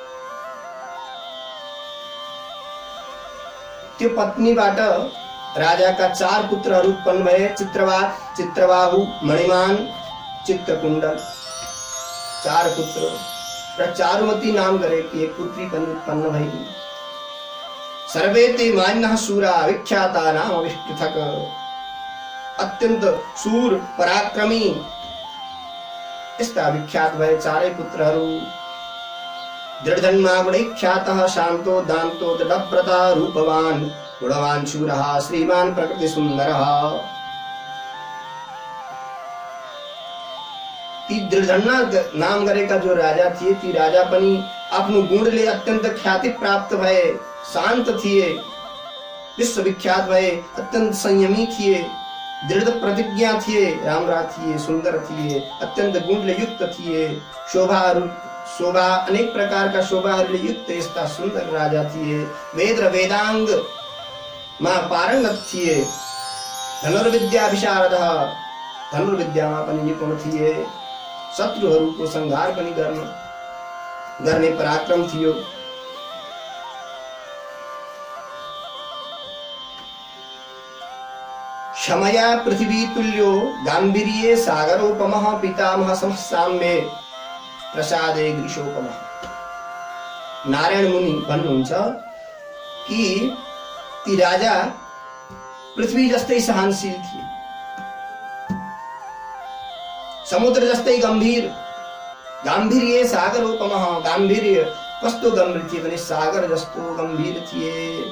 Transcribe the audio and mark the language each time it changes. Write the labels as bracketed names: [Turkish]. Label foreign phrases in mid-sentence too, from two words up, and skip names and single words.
[Nepali] त्यो पत्नीबाट राजाका 4 पुत्रहरू उत्पन्न भए, चित्रवात, चित्रबाहु, मणिमान, चित्रकुण्डल। 4 पुत्र र चारुमती नाम गरेकी एक पुत्री पनि उत्पन्न भई। [Sanskrit] सर्वे ते मान्यः शूरा विख्याता नाम विष्पृथक। [Nepali] अत्यन्त शूर पराक्रमी यस्ता विख्यात भए 4 पुत्रहरू। [Sanskrit] दृढधन्मा गुणैख्यातः शान्तो दान्तो दृढव्रता रूपवान् गुणवान् शूरः श्रीमान् प्रकृति सुन्दरः। [Nepali] ती दृढधन्मा नाम गरेका जो राजा थिए, ती राजा पनि आफ्नो गुणले अत्यन्त ख्याति प्राप्त भए, शान्त थिए, विश्वविख्यात भए, अत्यन्त संयमी थिए, दृढ़ प्रतिज्ञा थिए, राम्रा थिए, सुन्दर थिए, अत्यन्त गुणले युक्त थिए, शोभा अनेक प्रकारका शोभाहरूले युक्त यस्ता सुन्दर राजा थिए। वेद र वेदाङ्गमा पारङ्गत थिए। [Sanskrit] धनुर्विद्या विशारदः, [Nepali] धनुर्विद्यामा पनि निपुण थिए। शत्रुहरूको संहार पनि गर्ने पराक्रम थियो। [Sanskrit] क्षमया पृथ्वी तुल्यो गाम्भीर्ये सागरोपमः पितामह समसाम्ये प्रसादे ग्रीषोपमः। [Nepali] नारायण मुनि भन्नुहुन्छ कि ती राजा पृथ्वी जस्तै सहनशील थिए, समुद्र जस्तै गम्भीर, [Sanskrit] गाम्भीर्ये सागरोपमः। [Nepali] गाम्भीर्य कस्तो गम्भीर थिए भने सागर जस्तो गम्भीर थिए।